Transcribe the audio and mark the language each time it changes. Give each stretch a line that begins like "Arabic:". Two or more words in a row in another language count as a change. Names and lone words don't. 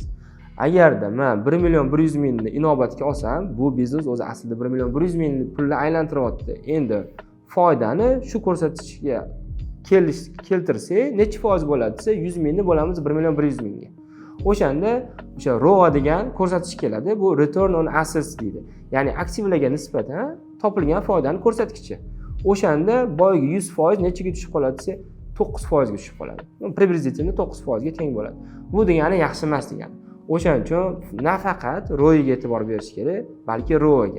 Uzbek: Agarda men 1,100,000 ni inobatga olsam, bu biznes o'zi aslida 1,100,000 pulni aylantiryapti. Endi foydani shu ko'rsatkichga keltirsak, necha foiz bo'ladi desa, 100,000 ni bo'lamiz 1,100,000 ga. O'shanda o'sha ROA degan ko'rsatkich keladi. Bu
English: return on assets
Uzbek: deydi. Ya'ni aktivlarga nisbatan topilgan foydani ko'rsatkichi. O'shanda boyagi 100% nechaga tushib qoladi desa, 9% ga tushib qoladi. Приблизительно 9% ga teng bo'ladi. Bu degani yaxshi emas degani. O'shaning uchun nafaqat ROI ga e'tibor berish kerak, balki ROA ga.